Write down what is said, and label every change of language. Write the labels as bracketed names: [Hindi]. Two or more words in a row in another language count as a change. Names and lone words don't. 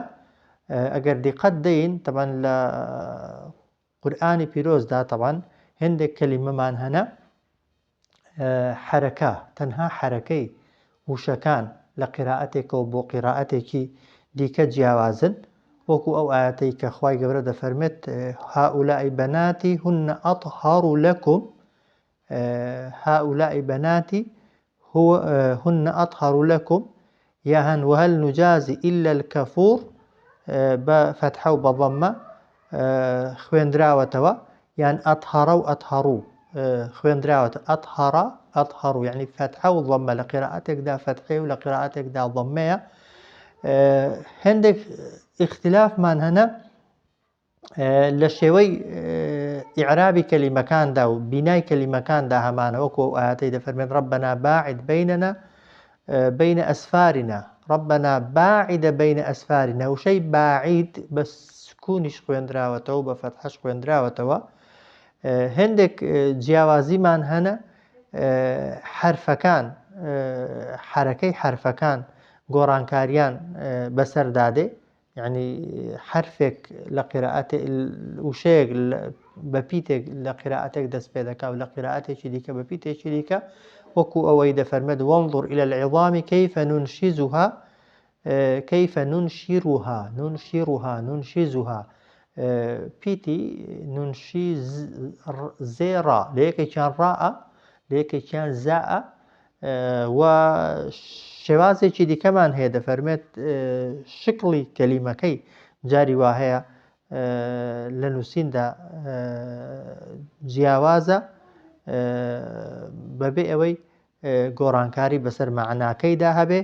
[Central Kurdish] ئەگەر دیقەت دەین طبعا لە قورئانی پیرۆزدا طبعا هەندێک کەلیمەمان هەنە حەرەکە، تەنها حەرەکەی وشەکان لە قیرائەتێکەوە بۆ قیرائەتێکی دیکە جیاوازن، وەکو ئەو ئاەتەی کە خوای گەورە دەفەرمێت [Arabic] هؤلاء بناتي هن أطهر لكم، هؤلاء بناتي هن أطهر لكم، يهن وهل نجازي إلا الكفور بفتحة وبضمة [Central Kurdish] خوێندراوەتەوە، یان ئەطهەرە و ئەطهەڕوو خوێندراوەتە، ئەطهەڕوو یعنی فتحە و ضمە، لە قیرائەتێکدا فتحەیە و لە قیرائەتێکدا ضمەیە. هەندێک اختلافمان هەنە لە شێوەی ئیعرابی کەلیمەکاندا و بینای کەلیمەکاندا هەمانە، وەکو ئاەتەی دەفەرمێت [Arabic] ربنا باعد بيننا بين أسفارنا، ربنا باعد بين أسفارنا، [Central Kurdish] وشەی باعید بە سکونیش خوێندراوەتەوە و بە فەتحەش خوێندراوەتەوە. هەندێک جیاوازیمان هەنە حرفەکان، حرەکەی حرفەکان گۆڕانکاریان بەسەردادێ، یعنی حرفێک لە قیرائەت وشەیەک بە پیتێک لە قیرائەتێک دەست پێ دەکا و لە قیرائەتێکی دیکە بە پیتێکی دیکە، وەکو ئەوەی دەفەرمێت [Arabic] وانظر إلى العظام كيف ننشزها كيف [Central Kurdish] ننشزها پیتی ننشز زێڕا لە یەکێکیان ڕائە لە یەکێکیان زائە، و شێوازێکی دیکەمان هەیە دەفەرمێت شکڵی کەلیمەکەی جاری وا هەیە لە نووسیندا جیاوازە بەبێ ئەوەی گۆڕانکاری بەسەر معناکەیدا هەبێ.